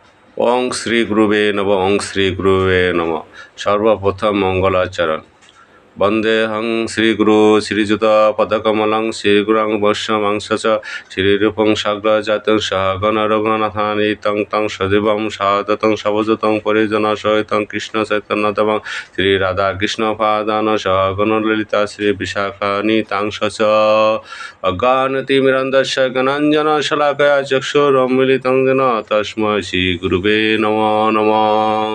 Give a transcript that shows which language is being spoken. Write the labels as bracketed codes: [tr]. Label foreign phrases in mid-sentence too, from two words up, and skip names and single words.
[sa] ওং শ্রী গুরুবে নমঃ ওং শ্রী গুরুবে নমঃ। [bn] সর্বপ্রথম মঙ্গলাচরণ। [sa] বন্দেহং শ্রীগুরু শ্রীযুত পদকমলং শ্রীগুরং বৈষ্ণবাংশ চ শ্রীরূপং সাগ্রজাতং সহগণ রঘুনাথানিতং তং সজীবং সাদতং সবজতং পরিজন সহিতং কৃষ্ণ চৈতন্যদেবং শ্রীরাধাকৃষ্ণপাদান সহগণ ললিতা শ্রী বিশাখানিতাংশ চ অজ্ঞানতিমিরন্ধস্য জ্ঞানাঞ্জন শলাকয়া চক্ষুরুন্মিলিतं येन তস্मै শ্রীগুরুবে নমো নমঃ।